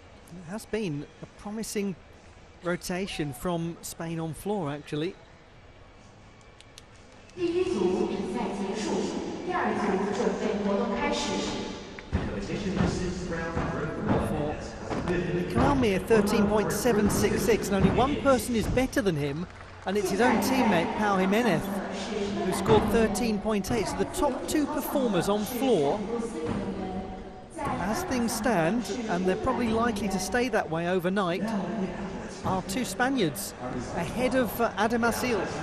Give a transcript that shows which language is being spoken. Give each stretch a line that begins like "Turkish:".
English: It has been a promising rotation from Spain on floor, actually.
Chinese: 第一组比赛结束，第二组准备活动开始。
English: Nicolau Mir 13.766, and only one person is better than him, and it's his own teammate Pau Jimenez, who scored 13.8. So the top two performers on floor, as things stand, and they're probably likely to stay that way overnight, are two Spaniards ahead of Adam Asil.